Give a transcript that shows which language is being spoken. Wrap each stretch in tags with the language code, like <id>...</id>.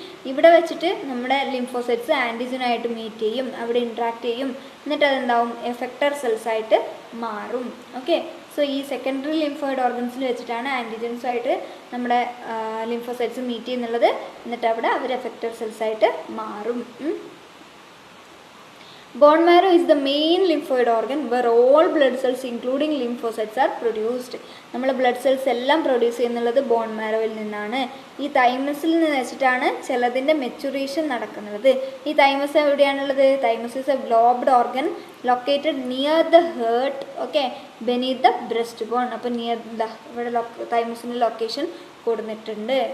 <ml>ഇവിടെ വെച്ചിട്ട് നമ്മുടെ ലിംഫോസൈറ്റ്സ് ആൻറ്റിജനായിട്ട് മീറ്റ് ചെയ്യും, അവിടെ ഇൻട്രാക്ട് ചെയ്യും, എന്നിട്ട് അതെന്താവും, എഫക്റ്റർ സെൽസ് ആയിട്ട് മാറും. ഓക്കെ, സോ ഈ സെക്കൻഡറി ലിംഫോയിഡ് ഓർഗൻസിൽ വെച്ചിട്ടാണ് ആൻറ്റിജൻസായിട്ട് നമ്മുടെ ലിംഫോസൈറ്റ്സ് മീറ്റ് ചെയ്യുന്നുള്ളത്, എന്നിട്ട് അവിടെ അവർ എഫക്റ്റർ സെൽസ് ആയിട്ട് മാറും.</ml> <en>Bone marrow is the main lymphoid organ where all blood cells including lymphocytes are produced.</en> <ml>നമ്മൾ ബ്ലഡ് സെൽസ് എല്ലാം പ്രൊഡ്യൂസ് ചെയ്യുന്നുള്ളത് ബോൺ മാരോയിൽ നിന്നാണ്. ഈ തൈമസിൽ നിന്ന് വെച്ചിട്ടാണ് ചിലതിൻ്റെ മെച്ചുറേഷൻ നടക്കുന്നത്. ഈ thymus എവിടെയാണുള്ളത്,</ml> <en>Thymus is a globed organ located near the heart, okay, beneath the breast bone.</en> <ml>അപ്പോൾ near the ഇവിടെ തൈമസിൻ്റെ ലൊക്കേഷൻ കൊടുത്തിട്ടുണ്ട്.</ml>